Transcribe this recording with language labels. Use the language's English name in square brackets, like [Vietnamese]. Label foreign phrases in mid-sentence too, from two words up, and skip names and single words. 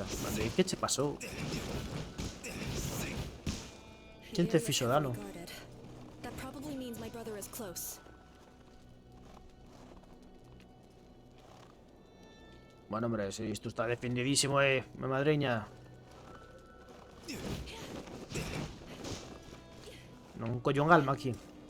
[Galician] Vale, que che pasou? Quen te fixo dano? [English] That probably means my brother is close. [Spanish] Bueno, hombre, [Galician] si isto está defendidísimo, me madriña. Non collo un alma aquí.